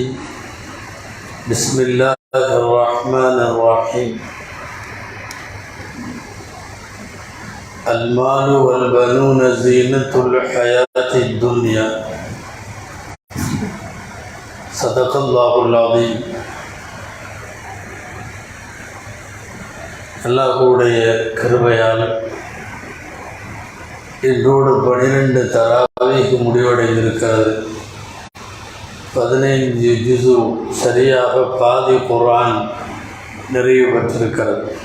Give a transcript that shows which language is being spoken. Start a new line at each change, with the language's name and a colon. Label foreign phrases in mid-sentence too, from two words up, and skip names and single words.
Arabic: بسم الله الرحمن الرحيم. المال والبنون زينة الحياة الدنيا. صدق الله العظيم.
Tamil: அல்லாஹ்வுடைய கிருபையால் இன்றோடு 12 தராவீஹ் முடிவடைந்திருக்கிறது. 15 ஜுஸு சரியாக பாதி குர்ஆன் நிறைவு பெற்றிருக்கிறது.